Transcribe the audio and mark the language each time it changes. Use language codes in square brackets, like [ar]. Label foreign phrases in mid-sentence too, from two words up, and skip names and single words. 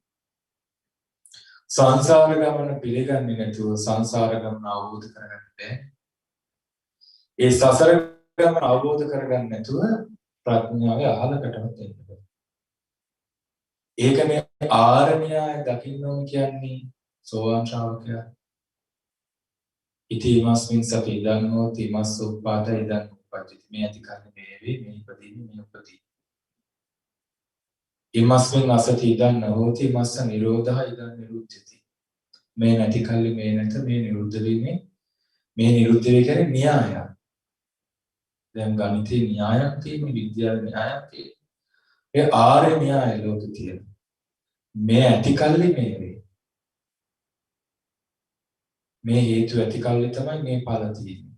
[si] සංසාර ගමන පිළිගන්නේ නැතුව සංසාර ගමන අවබෝධ කරගන්න බැහැ. ඒ සසර ගමන අවබෝධ කරගන්න නැතුව ප්‍රඥාවේ අහලකටවත් එන්න බෑ. ඒකනේ ආරණ්‍යය දකින්න ඕන කියන්නේ සෝවාන් ශ්‍රාවකයා. [pi] ඉතිමස්මින් සති ඉදං හෝති මස්ස උප්පාද ඉදං උප්පජ්ජති. [si] මේ ඇති කන්නේ මේ වේ මේ ඉපදීනේ මේ උපදී. [pi] ඉමස්මින් අසති ඉදං නහෝති මස්ස නිරෝධහ ඉදං නිරුද්ධති. [si] මේ නැති කල්ලි මේ නැත මේ නිරුද්ධ වීමේ මේ නිරුද්ධ වේ කියන්නේ න්‍යායය. දැන් ගණිතේ න්‍යායක් තියෙන විද්‍යාවේ න්‍යායක් තියෙන. ඒ ආර්ය න්‍යාය ලෝකේ තියෙන. මේ ඇති කල්ලි මේ වේ. මේ හේතු ඇති කල්ලි තමයි මේ ඵල තියෙන්නේ.